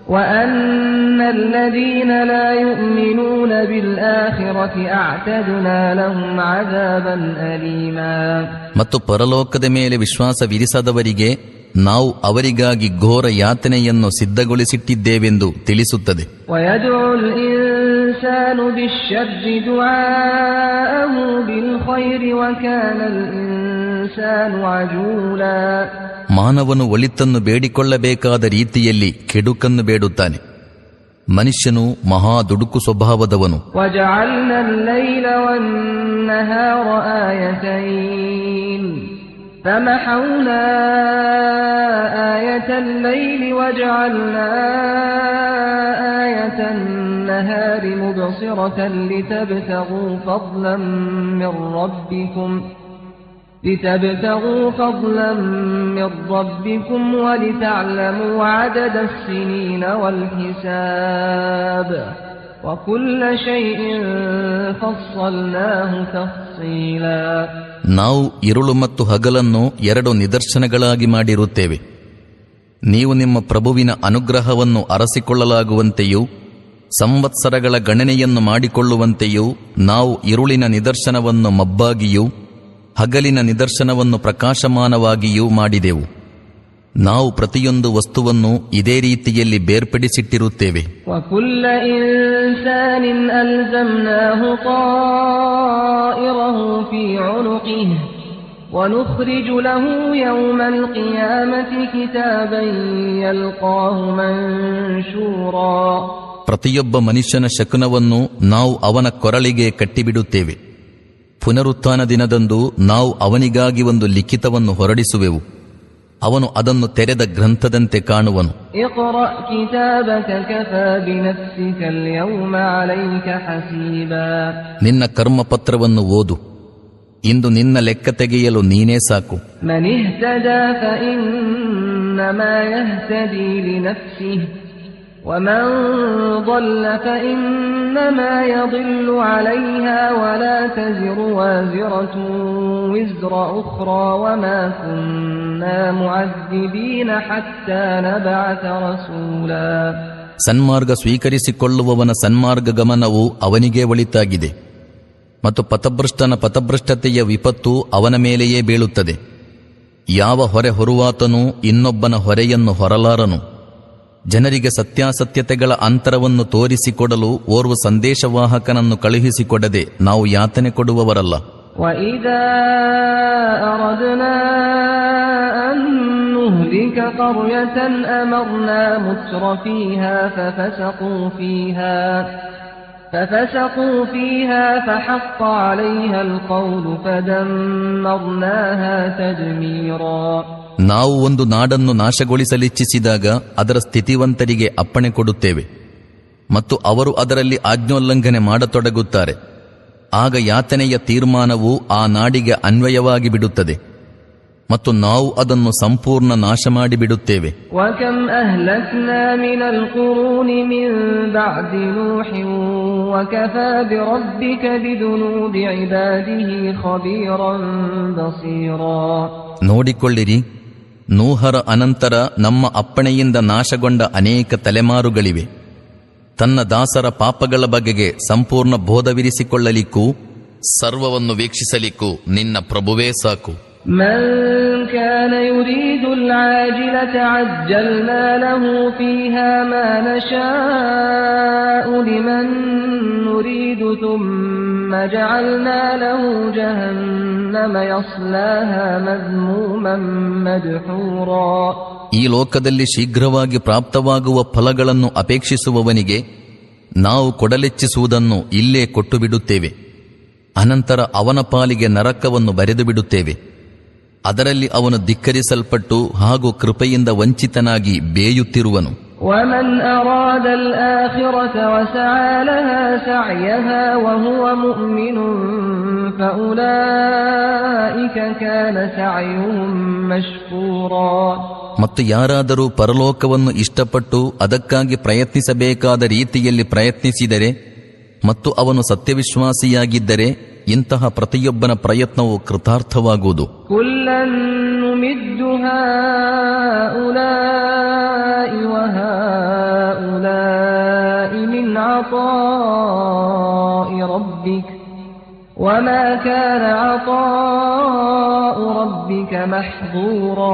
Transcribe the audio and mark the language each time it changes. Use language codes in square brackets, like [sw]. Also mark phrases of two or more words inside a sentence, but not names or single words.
[kn] ಮತ್ತು ಪರಲೋಕದ ಮೇಲೆ ವಿಶ್ವಾಸವಿರಿಸದವರಿಗೆ ನಾವು ಅವರಿಗಾಗಿ ಘೋರ ಯಾತನೆಯನ್ನು ಸಿದ್ಧಗೊಳಿಸಿಟ್ಟಿದ್ದೇವೆಂದು ತಿಳಿಸುತ್ತದೆ. [ar] الإنسان بالشر دعاءه بالخير وكان الإنسان عجولا. [kn] ಮಾನವನು ಒಳಿತನ್ನು ಬೇಡಿಕೊಳ್ಳಬೇಕಾದ ರೀತಿಯಲ್ಲಿ ಕೆಡುಕನ್ನು ಬೇಡುತ್ತಾನೆ. ಮನುಷ್ಯನು ಮಹಾ ದುಡುಕು ಸ್ವಭಾವದವನು. [ar] وجعلنا الليل والنهار آيتين فمحونا آية الليل وجعلنا آية النهار مبصرة لتبتغوا فضلا من ربكم ولتعلموا عدد السنين والحساب وكل شيء فصلناه تفصيلا. [kn] ನಾವು ಇರುಳು ಮತ್ತು ಹಗಲನ್ನು 2 ನಿದರ್ಶನಗಳಾಗಿ ಮಾಡಿರುತ್ತೇವೆ. ನೀವು ನಿಮ್ಮ ಪ್ರಭುವಿನ ಅನುಗ್ರಹವನ್ನು ಅರಸಿಕೊಳ್ಳಲಾಗುವಂತೆಯೂ ಸಂವತ್ಸರಗಳ ಗಣನೆಯನ್ನು ಮಾಡಿಕೊಳ್ಳುವಂತೆಯೂ ನಾವು ಇರುಳಿನ ನಿದರ್ಶನವನ್ನು ಮಬ್ಬಾಗಿಯೂ ಹಗಲಿನ ನಿದರ್ಶನವನ್ನು ಪ್ರಕಾಶಮಾನವಾಗಿಯೂ ಮಾಡಿದೆವು. ನಾವು ಪ್ರತಿಯೊಂದು ವಸ್ತುವನ್ನು ಇದೇ ರೀತಿಯಲ್ಲಿ ಬೇರ್ಪಡಿಸಿಟ್ಟಿರುತ್ತೇವೆ. [ar] وَكُلَّ إِنسَانٍ أَلْزَمْنَاهُ طَائِرَهُ فِي عُنُقِهِ وَنُخْرِجُ لَهُ يَوْمَ الْقِيَامَةِ كِتَابًا يَلْقَاهُ مَنشُورًا. [kn] ಪ್ರತಿಯೊಬ್ಬ ಮನುಷ್ಯನ ಶಕುನವನ್ನು ನಾವು ಅವನ ಕೊರಳಿಗೆ ಕಟ್ಟಿಬಿಡುತ್ತೇವೆ. ಪುನರುತ್ಥಾನ ದಿನದಂದು ನಾವು ಅವನಿಗಾಗಿ ಒಂದು ಲಿಖಿತವನ್ನು ಹೊರಡಿಸುವೆವು. ಅವನು ಅದನ್ನು ತೆರೆದ ಗ್ರಂಥದಂತೆ ಕಾಣುವನು. [ar] اقرأ كتابك كفى بنفسك اليوم عليك حسيبا. [kn] ನಿನ್ನ ಕರ್ಮಪತ್ರವನ್ನು ಓದು, ಇಂದು ನಿನ್ನ ಲೆಕ್ಕ ತೆಗೆಯಲು ನೀನೇ ಸಾಕು. [ar] من اهتدى فإنما يهتدي لنفسه ومن ضل فإنما يضل عليها ولا تزر وازرة وزر أخرى وما كنا معذبين حتى نبعث رسولا. [kn] ಸನ್ಮಾರ್ಗ ಸ್ವೀಕರಿಸಿಕೊಳ್ಳುವವನ ಸನ್ಮಾರ್ಗ ಗಮನವು ಅವನಿಗೇ ಒಳಿತಾಗಿದೆ ಮತ್ತು ಪಥಭ್ರಷ್ಟನ ಪಥಭ್ರಷ್ಟತೆಯ ವಿಪತ್ತು ಅವನ ಮೇಲೆಯೇ ಬೀಳುತ್ತದೆ. ಯಾವ ಹೊರೆ ಹೊರುವಾತನೂ ಇನ್ನೊಬ್ಬನ ಹೊರೆಯನ್ನು ಹೊರಲಾರನು. ಜನರಿಗೆ ಸತ್ಯಾಸತ್ಯತೆಗಳ ಅಂತರವನ್ನು ತೋರಿಸಿಕೊಡಲು ಓರ್ವ ಸಂದೇಶವಾಹಕನನ್ನು ಕಳುಹಿಸಿಕೊಡದೆ ನಾವು ಯಾತನೆ ಕೊಡುವವರಲ್ಲ. [ar] وَإِذَا أَرَدْنَا أَن نُّهْلِكَ قَرْيَةً أَمَرْنَا مُتْرَفِيهَا فَفَسَقُوا فِيهَا فَحَقَّ عَلَيْهَا الْقَوْلُ فَدَمَّرْنَاهَا تَدْمِيرًا. [kn] ನಾವು ಒಂದು ನಾಡನ್ನು ನಾಶಗೊಳಿಸಲಿಚ್ಛಿಸಿದಾಗ ಅದರ ಸ್ಥಿತಿವಂತರಿಗೆ ಅಪ್ಪಣೆ ಕೊಡುತ್ತೇವೆ ಮತ್ತು ಅವರು ಅದರಲ್ಲಿ ಆಜ್ಞೋಲ್ಲಂಘನೆ ಮಾಡತೊಡಗುತ್ತಾರೆ. ಆಗ ಯಾತನೆಯ ತೀರ್ಮಾನವು ಆ ನಾಡಿಗೆ ಅನ್ವಯವಾಗಿ ಬಿಡುತ್ತದೆ ಮತ್ತು ನಾವು ಅದನ್ನು ಸಂಪೂರ್ಣ ನಾಶ ಮಾಡಿಬಿಡುತ್ತೇವೆ. [ar] وَكَمْ أَهْلَكْنَا مِنَ الْقُرُونِ مِنْ بَعْدِ نُوحٍ وَكَفَى بِرَبِّكَ بِذُنُوبِ عِبَادِهِ خَبِيرًا بَصِيرًا. [kn] ನೋಡಿಕೊಳ್ಳಿರಿ, ನೂಹರ ಅನಂತರ ನಮ್ಮ ಅಪ್ಪಣೆಯಿಂದ ನಾಶಗೊಂಡ ಅನೇಕ ತಲೆಮಾರುಗಳಿವೆ. ತನ್ನ ದಾಸರ ಪಾಪಗಳ ಬಗೆಗೆ ಸಂಪೂರ್ಣ ಬೋಧವಿರಿಸಿಕೊಳ್ಳಲಿಕ್ಕೂ ಸರ್ವವನ್ನು ವೀಕ್ಷಿಸಲಿಕ್ಕೂ ನಿನ್ನ ಪ್ರಭುವೇ ಸಾಕು. [ar] من كان يريد العاجلة عجلنا له فيها ما نشاء لمن نريد ثم جعلنا له جهنم يصلاها مذموما مدحورا. [kn] ಈ ಲೋಕದಲ್ಲಿ ಶೀಘ್ರವಾಗಿ ಪ್ರಾಪ್ತವಾಗುವ ಫಲಗಳನ್ನು ಅಪೇಕ್ಷಿಸುವವನಿಗೆ ನಾವು ಕೊಡಲಿಚ್ಛಿಸುವುದನ್ನು ಇಲ್ಲೇ ಕೊಟ್ಟು ಬಿಡುತ್ತೇವೆ. ಅನಂತರ ಅವನ ಪಾಲಿಗೆ ನರಕವನ್ನು ಬರೆದು ಬಿಡುತ್ತೇವೆ. ಅದರಲ್ಲಿ ಅವನು ಧಿಕ್ಕರಿಸಲ್ಪಟ್ಟು ಹಾಗೂ ಕೃಪೆಯಿಂದ ವಂಚಿತನಾಗಿ ಬೇಯುತ್ತಿರುವನು. [ar] وَمَنْ أَرَادَ الْآخِرَةَ وَسَعَى لَهَا سَعْيَهَا وَهُوَ مُؤْمِنٌ فَأُولَئِكَ كَانَ سَعْيُهُمْ مَشْكُورًا. [kn] ಮತ್ತು ಯಾರಾದರೂ ಪರಲೋಕವನ್ನು ಇಷ್ಟಪಟ್ಟು ಅದಕ್ಕಾಗಿ ಪ್ರಯತ್ನಿಸಬೇಕಾದ ರೀತಿಯಲ್ಲಿ ಪ್ರಯತ್ನಿಸಿದರೆ ಮತ್ತು ಅವನು ಸತ್ಯವಿಶ್ವಾಸಿಯಾಗಿದ್ದರೆ ಇಂತಹ ಪ್ರತಿಯೊಬ್ಬನ ಪ್ರಯತ್ನವು ಕೃತಾರ್ಥವಾಗುವುದು. [ar] كلا نمد هؤلاء وهؤلاء من عطاء ربك وما كان عطاء ربك محظورا.